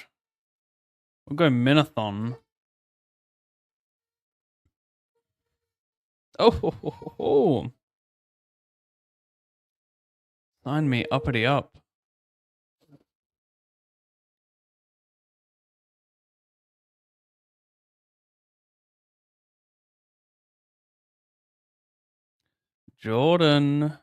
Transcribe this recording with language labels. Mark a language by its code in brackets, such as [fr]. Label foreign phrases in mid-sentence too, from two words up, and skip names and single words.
[en] We'll go Minathon. Oh, ho, ho, ho, ho. Sign me uppity up. Jordan.